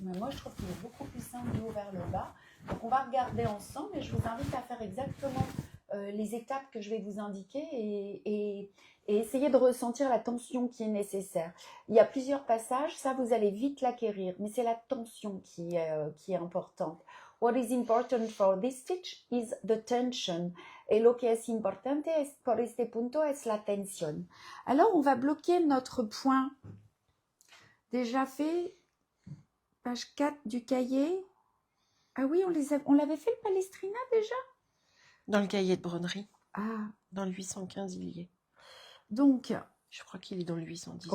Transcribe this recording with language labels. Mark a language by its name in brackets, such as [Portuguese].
[French] Mais moi, je trouve qu'il est beaucoup plus simple du haut vers le bas. Donc, on va regarder ensemble et je vous invite à faire exactement les étapes que je vais vous indiquer et essayer de ressentir la tension qui est nécessaire. Il y a plusieurs passages, ça vous allez vite l'acquérir, mais c'est la tension qui est importante. [English] What is important for this stitch is the tension. [Spanish] Et lo que es importante por este punto es la tensión. [French] Alors, on va bloquer notre point. Déjà fait, page 4 du cahier. Ah oui, on l'avait fait le Palestrina déjà? Dans le cahier de broderie. Ah. Dans le 815, il y est. Donc, je crois qu'il est dans le 819.